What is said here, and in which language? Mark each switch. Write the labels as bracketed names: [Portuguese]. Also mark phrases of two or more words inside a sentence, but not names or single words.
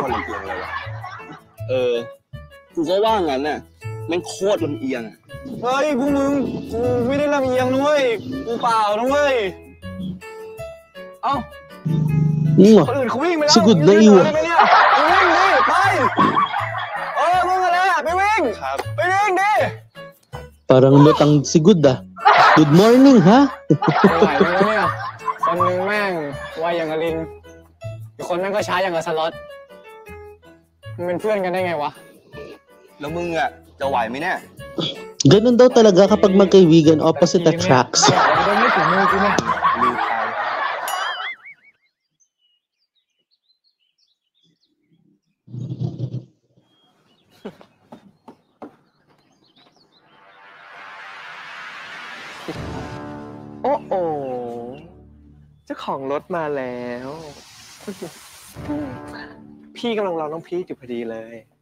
[Thai] กูก็ว่างั้นน่ะแม่งโคตรลำเอียง เฮ้ยพวกมึงกูไม่ได้ลำเอียงนะเว้ยกูเปล่านะเว้ยเอ้าคนอื่นเขาวิ่งไปแล้ว [Filipino] Sigud na [Thai] วิ่ง [Filipino] iwan. [Thai] ไปเนี่ยไปวิ่งดิไปมึงอะไรไปวิ่งไปวิ่งดิ [Filipino] Parang lutang sigud ah. [English] Good morning, [Filipino] ha? [Thai] ไม่ไหวแล้วเนี่ยคนนึงแม่งไวอย่างกับลิงอีกคนแม่งก็ช้าอย่างกับสล็อตมันเป็นเพื่อนกันได้ไงวะ แล้วมึงอ่ะจะไหวไหมเนี่ย [Filipino] Ganun daw talaga kapag magkaibigan, [English] opposite attracts. [Thai] ไม่ถึงมือกูเนี่ย ลืมไป โอ้โหเจ้าของรถมาแล้ว พี่กำลังรอน้องพีชอยู่พอดีเลย